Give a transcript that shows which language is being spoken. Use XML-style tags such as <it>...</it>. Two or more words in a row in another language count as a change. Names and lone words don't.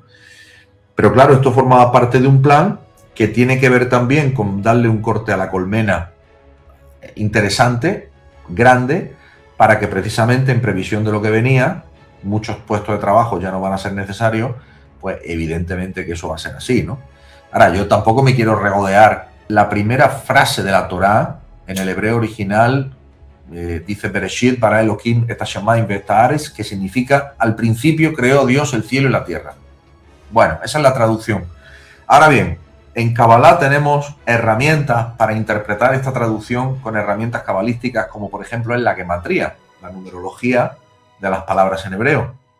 <es>Pero claro, esto formaba parte de un plan que tiene que ver también con darle un corte a la colmena interesante, grande, para que precisamente en previsión de lo que venía, muchos puestos de trabajo ya no van a ser necesarios, pues evidentemente que eso va a ser así, ¿no? Ahora, yo tampoco me quiero regodear. La primera frase de la Torá, en el hebreo original, dice</es> <he>בראשית ברא אלהים את השמים ואת הארץ,</he> <es>que significa al principio creó Dios el cielo y la tierra. Bueno, esa es la traducción. Ahora bien, en Kabbalah tenemos herramientas para interpretar esta traducción con herramientas cabalísticas, como por ejemplo en la gematría, la numerología de las palabras en hebreo.</es>